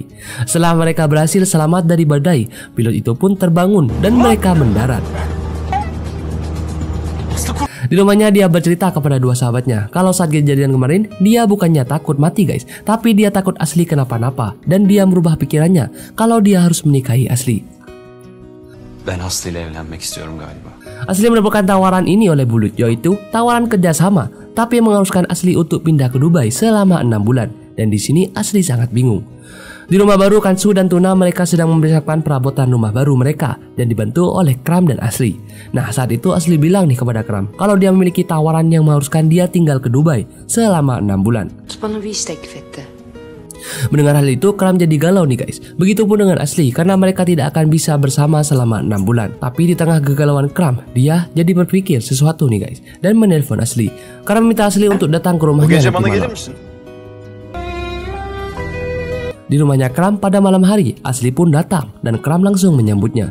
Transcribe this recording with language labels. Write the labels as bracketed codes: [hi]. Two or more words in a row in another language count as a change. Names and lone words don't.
[id] Setelah mereka berhasil selamat dari badai, pilot itu pun terbangun dan mereka mendarat. Di rumahnya dia bercerita kepada 2 sahabatnya kalau saat kejadian kemarin dia bukannya takut mati guys, tapi dia takut Asli kenapa-napa dan dia merubah pikirannya kalau dia harus menikahi Asli. [tr] Ben Aslı ile evlenmek istiyorum galiba. [id] Asli mendapatkan tawaran ini oleh Bulut, yaitu tawaran kerjasama, tapi mengharuskan Asli untuk pindah ke Dubai selama 6 bulan. Dan di sini Asli sangat bingung. Di rumah baru Kansu dan Tuna mereka sedang mempersiapkan perabotan rumah baru mereka dan dibantu oleh Kram dan Asli. Nah saat itu Asli bilang nih kepada Kram kalau dia memiliki tawaran yang mengharuskan dia tinggal ke Dubai selama 6 bulan. [tr] Bana bir iş teklif etti. [id] Mendengar hal itu Kram jadi galau nih guys. Begitupun dengan Asli karena mereka tidak akan bisa bersama selama 6 bulan. Tapi di tengah kegalauan Kram, dia jadi berpikir sesuatu nih guys dan menelpon Asli. Kram meminta Asli untuk datang ke rumahnya nanti malam. Di rumahnya Kram pada malam hari, Asli pun datang dan Kram langsung menyambutnya.